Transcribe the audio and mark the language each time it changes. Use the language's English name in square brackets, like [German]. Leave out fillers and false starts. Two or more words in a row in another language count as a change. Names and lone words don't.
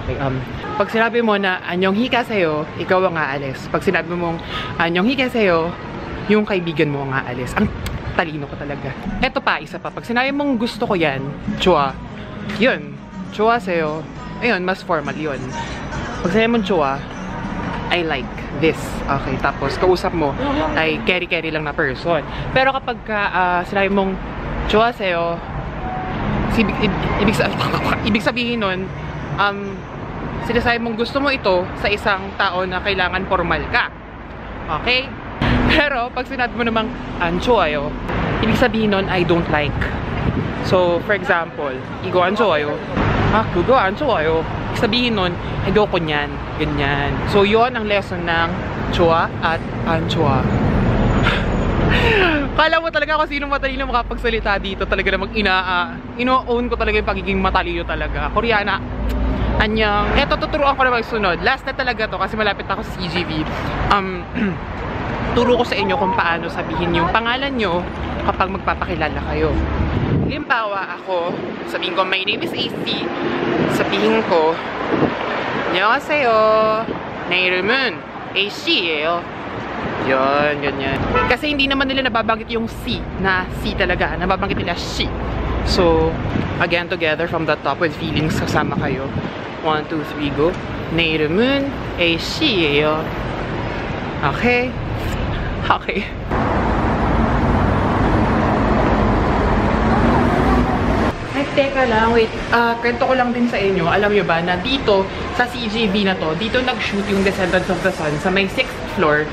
[Filipino] Okay, pag sinabi mo na [Korean] 안녕히 가세요, [Filipino] ikaw ang aalis. Pag sinabi mong [Korean] 안녕히 가세요, [Filipino] yung kaibigan mo ang aalis. Ang talino ko talaga. Eto pa, isa pa. Pag sinabi mong gusto ko yan, chua. Yun. Chua sa'yo. Ayun, mas formal yun. Pag sinabi mong chua, [English] I like this. [Filipino] Okay, tapos kausap mo ay keri-keri lang na person. Pero kapag sinabi mong chua sa'yo, ibig sabihin nun, sinasabi mong gusto mo ito sa isang tao na kailangan formal ka. Okay? Pero, pag sinabi mo namang anchoayo, ibig sabihin nun, [English] I don't like. So, for example, [Korean] 이거 안 좋아요, 그거 안 좋아요. [Filipino] Ibig sabihin nun, ayoko nyan. Ganyan. So, yon ang lesson ng chua at anchoa. Kala mo talaga kung sino matalino makapagsalita dito. Talaga namang ino-own ko talaga yung pagiging matalino talaga. Koreana, anyang. Eto, tuturuan ko na magsunod. Last na talaga to kasi malapit ako sa CGV. Turo ko sa inyo kung paano sabihin yung pangalan nyo kapag magpapakilala kayo. Halimbawa ako, sabihin ko, [English] my name is AC. [Filipino] Sabihin ko, [Korean] 안녕하세요. 내 이름은 AC예요. [Filipino] Yun, ganyan. Kasi hindi naman nila nababanggit yung C na C talaga. Nababanggit nila she. [English] So, again, together from the top with feelings, [Filipino] kasama kayo. 1, 2, 3, [Korean] go. 내 이름은 AC예요. [Filipino] Okay? Okay. Ay, teka lang, wait. Kwento ko lang din sa inyo. Alam nyo ba na dito, sa CGV na to, dito nag-shoot yung Descendants of the Sun sa may [English] 6th floor.